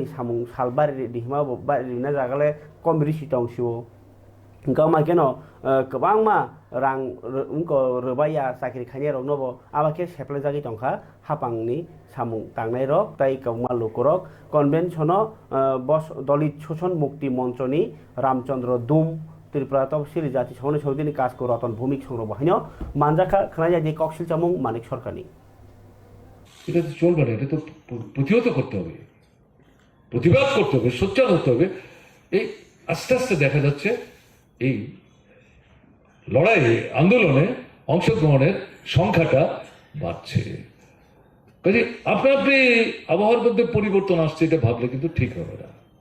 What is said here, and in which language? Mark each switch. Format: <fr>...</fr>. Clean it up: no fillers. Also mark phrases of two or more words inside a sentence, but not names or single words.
<trp>सामुं सालबारि दिहमा बारिना जागाले कम रिसि दंसियो गामा केन गोबांमा रां उनको रबाया साख्रि खायनाय रक नबो आबाके सेप्लाय जागि दंखा हापांनि सामुं तांनाय रक ताइ गावमा लुकरक कन्वेन्शन बस दलित शोषण मुक्ति मन्त्रनि रामचन्द्र दुम त्रिपुरा तपसिली जाति समन्वय समितिनि काजको रतन भूमिक संग्रह बाहायनो मानजाखा खोनाया जे ककसिल चामुं मानिक सरकारनि</trp> <bn>এটা তো চলবে না, এটা তো প্রতিহত করতে হবে, প্রতিবাদ করতে হবে, সোচ্চার হতে হবে। এই আস্তে আস্তে দেখা যাচ্ছে এই লড়াইয়ে আন্দোলনে অংশগ্রহণের সংখ্যাটা বাড়ছে। কাজে আপনা আপনি আবহাওয়ার মধ্যে পরিবর্তন আসছে এটা ভাবলে কিন্তু ঠিক হবে না।</bn>